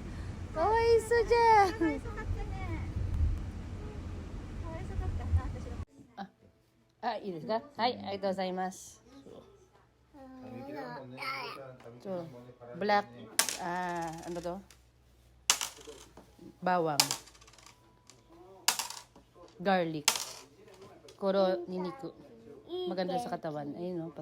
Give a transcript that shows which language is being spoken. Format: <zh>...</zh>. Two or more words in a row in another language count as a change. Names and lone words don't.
<ja>かわいそうじゃん。いいですか？はい、ありがとうございます。</ja> <tl>Black, ano to? Bawang. Garlic.</tl> <ja>黒にんにく.</ja> <tl>Maganda sa katawan. Ayun, no?</tl>